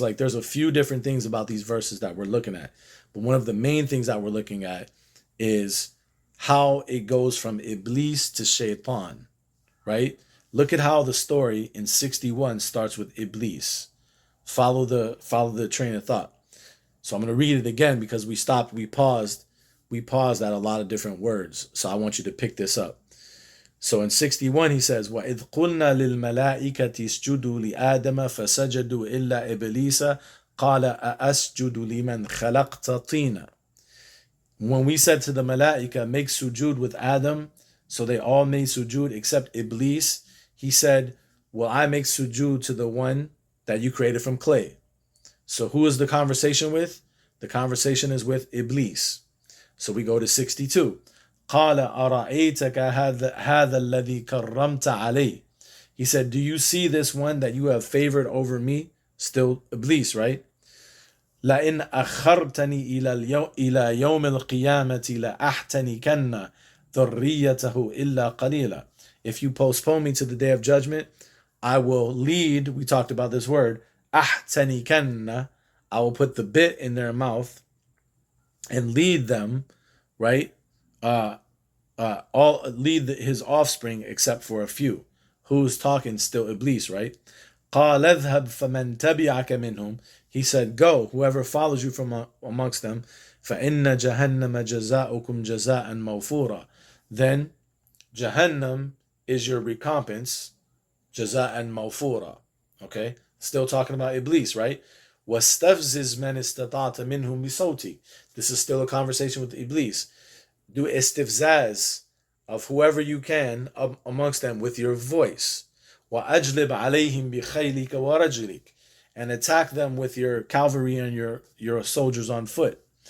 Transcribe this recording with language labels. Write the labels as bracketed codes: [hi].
[en] Like, there's a few different things about these verses that we're looking at, but one of the main things that we're looking at is how it goes from Iblis to Shaytan, right? Look at how the story in 61 starts with Iblis. Follow the train of thought. So I'm going to read it again, because we paused at a lot of different words. So I want you to pick this up. So in 61 he says, [ar] وَإِذْ قُلْنَا لِلْمَلَائِكَةِ اسْجُدُوا لِآدَمَ فَسَجَدُوا إِلَّا إِبْلِيسَ قَالَ أَأَسْجُدُ لِمَنْ خَلَقْتَ طِينًا. [en] When we said to the malaika, make sujud with Adam, so they all made sujud except Iblis, he said, well, I make sujud to the one that you created from clay. So who is the conversation with? The conversation is with Iblis. So we go to 62. [ar] قال أرأيتك هذا الذي كرمت عليه. [en] He said, do you see this one that you have favored over me? Still Iblis, right? [ar] لئن أخرتني إلى يوم القيامة لأحتنكن ذريته إلا قليلا. [en] If you postpone me to the day of judgment, I will lead. We talked about this word, أحتنكن. I will put the bit in their mouth and lead them, right? All lead his offspring except for a few. Who's talking? Still Iblis, right? [ar] قال اذهب فمن تبعك منهم. [en] He said, go, whoever follows you from amongst them. [ar] فإن جهنم جزاؤكم جزاء موفورا. [en] Then Jahannam is your recompense. [ar] جزاء موفورا. Okay? [en] Still talking about Iblis, right? [ar] واستفزز من استطعت منهم بصوتك. [en] This is still a conversation with Iblis. Do istifzaz of whoever you can amongst them with your voice. [ar] وَأَجْلِبْ عَلَيْهِمْ بِخَيْلِكَ وَرَجْلِكَ. [en] And attack them with your cavalry and your soldiers on foot.